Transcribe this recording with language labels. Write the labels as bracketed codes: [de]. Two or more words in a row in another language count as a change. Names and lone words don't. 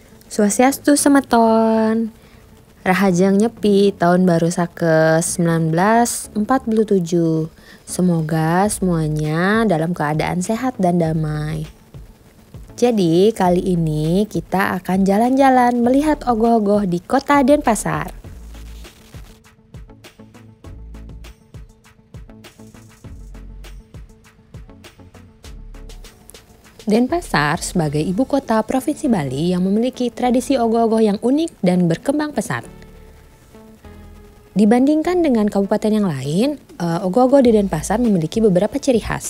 [ban] Swastiastu semeton. Rahajang Nyepi [id] tahun baru [ban] Sakes 1947. [id] Semoga semuanya dalam keadaan sehat dan damai. Jadi kali ini kita akan jalan-jalan melihat ogoh-ogoh di kota Denpasar. Denpasar sebagai ibu kota Provinsi Bali yang memiliki tradisi ogoh-ogoh yang unik dan berkembang pesat. Dibandingkan dengan kabupaten yang lain, ogoh-ogoh di Denpasar memiliki beberapa ciri khas.